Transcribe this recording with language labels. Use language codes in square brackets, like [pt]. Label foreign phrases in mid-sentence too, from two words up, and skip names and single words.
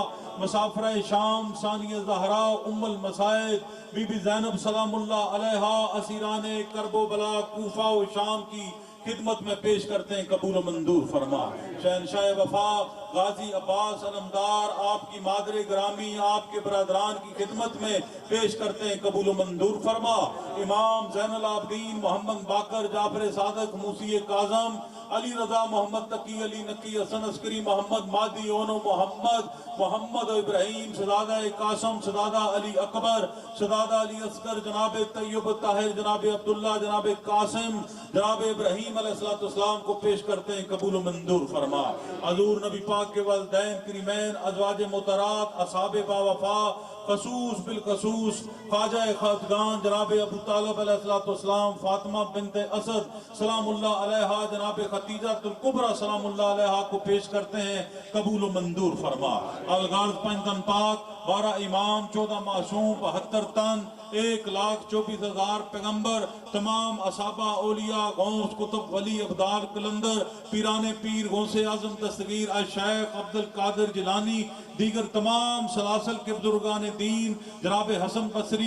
[ur] مسافرہ شام ثانیہ زہرا ام المصائب بی بی زینب [ar] سلام اللہ علیہا [ur] اسیران کرب و بلا کوفہ و شام کی خدمت میں پیش کرتے ہیں. قبول و منظور فرما. شہنشاہ وفا غازی عباس علمدار آپ کی مادر گرامی، آپ کے برادران کی خدمت میں پیش کرتے ہیں. قبول و منظور فرما. امام زین العابدین محمد باقر جعفر صادق موسی کاظم علی رضا محمد تقی علی نقی حسن عسکری محمد مادی اونو محمد ابراہیم شہزادہ قاسم شہزادہ علی اکبر شہزادہ علی اصغر جناب طیب طاہر جناب عبداللہ جناب قاسم جناب ابراہیم [ar] علیہ السلام [ur] کو پیش کرتے ہیں. قبول و منظور فرما. حضور نبی پاک کے والدین کریمین، ازواج محترمات، اصحاب با وفا، خصوص بالخصوص خواجہ خواجگان جناب ابو طالب [ar] علیہ السلام، [ur] فاطمہ بنت اسد [ar] سلام اللہ علیہا، [ur] جناب خدیجہ الکبریٰ [ar] سلام اللہ علیہا [ur] کو پیش کرتے ہیں. قبول و منظور فرما. الغرض پنجتن پاک 12 امام 14 معصوم 72 تن 1,24,000 پیغمبر تمام اصحابہ اولیاء غوث کتب ولی ابدال قلندر پیران پیر غوث اعظم دستگیر الشیخ عبد القادر جیلانی دیگر تمام سلاسل کے بزرگان دین جناب حسن بصری